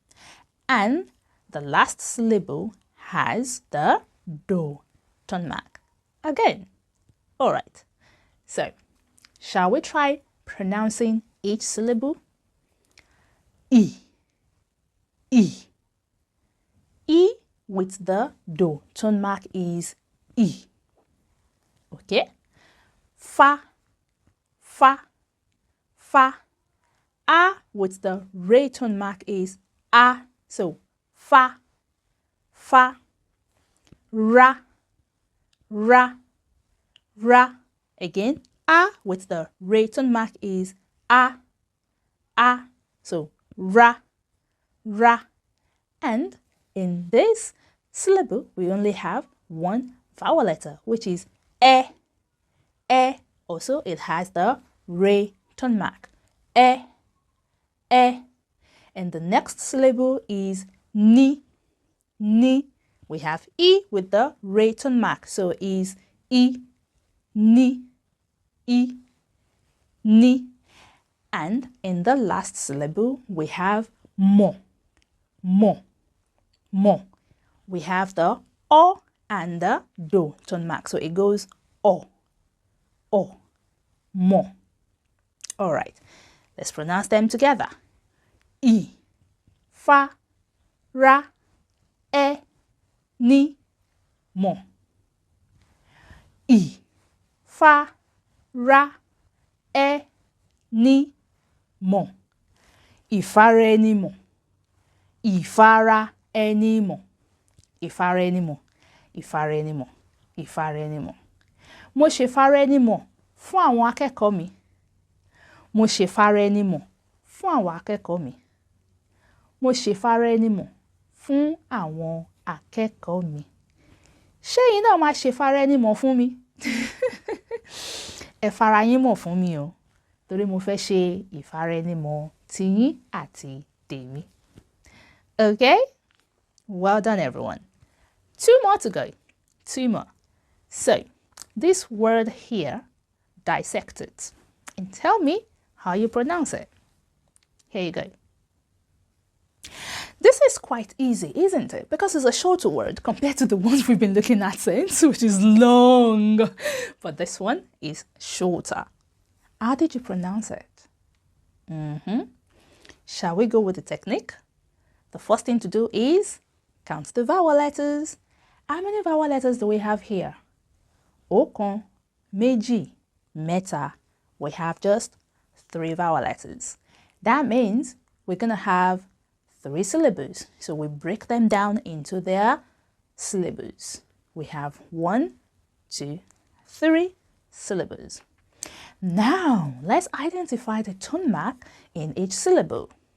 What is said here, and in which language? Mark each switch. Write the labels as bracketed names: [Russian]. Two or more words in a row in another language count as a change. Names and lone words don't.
[English] And the last syllable has the do tone mark. Again. All right. So, shall we try pronouncing each syllable? I. I. I with the do tone mark is I. Okay? Fa. Fa. Fa. A with the re tone mark is A. So, fa. Fa. Ra. Ra. Ra. Again, A with the re tone mark is A. A. So, ra. Ra. And in this syllable, we only have one vowel letter, which is e. E. Also, it has the re tone mark. E. E. And the next syllable is ni. Ni. We have E with the re tone mark. So it is E. Ni. E. Ni. And in the last syllable, we have mo. Mo. Mo. We have the O and the do tone mark. So it goes O. O. Mo. All right. Let's pronounce them together. [Yoruba] I. Fa. Ra. E. Ni. Mo. I. Fa. Ra. E. Ni. Mo. Ifara eni mo. Ifara eni mo. Ifara eni mo. Ifara eni mo. Ifara eni mo. Mo ṣe fara ẹni mọ̀ fún àwọn akẹ́kọ̀ọ́ mi. Mo ṣe fara ẹni mọ̀ fún àwọn akẹ́kọ̀ọ́ mi. Mo ṣe fara ẹni mọ̀ fún àwọn akẹ́kọ̀ọ́ mi. Ṣé yín náà máa ṣe fara ẹni mọ̀ fún mi? Ẹ fara yín mọ̀ fún mi o, torí mo fẹ́ ṣe ìfara ẹni mọ̀ tiyín àti tèmi. [English] Okay? Well done, everyone. 2 more to go. 2 more. So, this word here, dissect it, and tell me how you pronounce it. Here you go. This is quite easy, isn't it? Because it's a shorter word compared to the ones we've been looking at since, which is long. But this one is shorter. How did you pronounce it? Shall we go with the technique? The first thing to do is count the vowel letters. How many vowel letters do we have here? [Yoruba] Ọ̀kan, méjì, mẹ́ta. [English] We have just 3 vowel letters. That means we're going to have 3 syllables. So we break them down into their syllables. We have 1, 2, 3 syllables. Now, let's identify the tone mark in each syllable.